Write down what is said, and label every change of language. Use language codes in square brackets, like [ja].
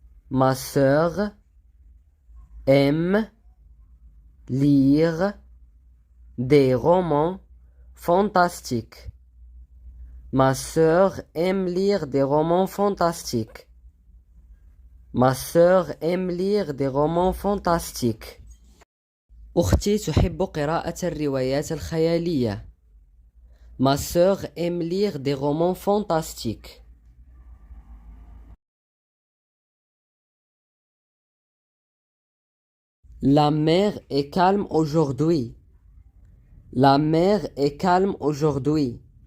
[fr] Ma sœur aime lire des romans fantastiques. Ma sœur aime lire des romans fantastiques. Ma sœur aime lire des romans fantastiques. [ar] أختي تحب قراءة الروايات الخيالية. [fr] Ma sœur aime lire des romans fantastiques. La mer est calme aujourd'hui. La mer est calme aujourd'hui.